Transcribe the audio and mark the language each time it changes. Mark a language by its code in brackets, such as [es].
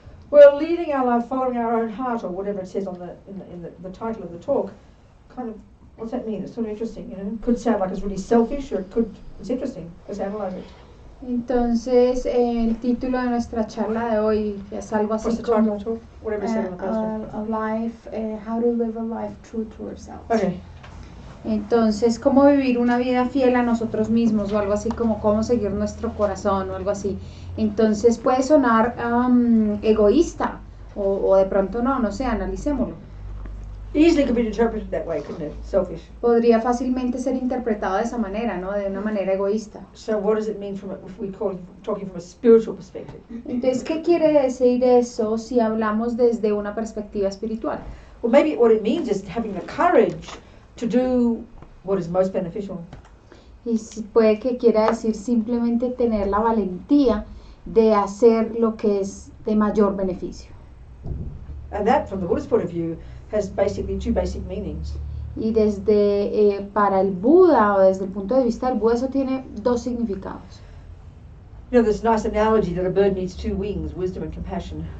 [en] Well, leading our life, following our own heart, or whatever it says on in the title of the talk, kind of, what's that mean? It's sort of interesting, you know. It could sound like it's really selfish, or it's interesting. Let's analyze it. [es] Entonces, el título de nuestra charla de hoy es algo así [en] What's the title [es] como [en] of the talk? Whatever it said on the poster. a life, how to live a life true to ourselves. Okay. [es] Entonces, cómo vivir una vida fiel a nosotros mismos o algo así, como cómo seguir nuestro corazón o algo así. Entonces puede sonar egoísta o de pronto no, no sé, analicémoslo. [en] Easily could be interpreted that way, couldn't it? Selfish. [es] Podría fácilmente ser interpretado de esa manera, ¿no? De una manera egoísta. [en] So what does it mean if we talking from a spiritual perspective? [es] Entonces, ¿qué quiere decir eso si hablamos desde una perspectiva espiritual? [en] Well, maybe what it means is having the courage to do what is most beneficial. [es] Y puede que quiera decir simplemente tener la valentía de hacer lo que es de mayor beneficio. [en] And that, from the Buddhist point of view, has basically two basic meanings. [es] Y desde para el Buda o desde el punto de vista del Buda eso tiene dos significados. [en] You know, there's a nice analogy that a bird needs two wings, wisdom and compassion.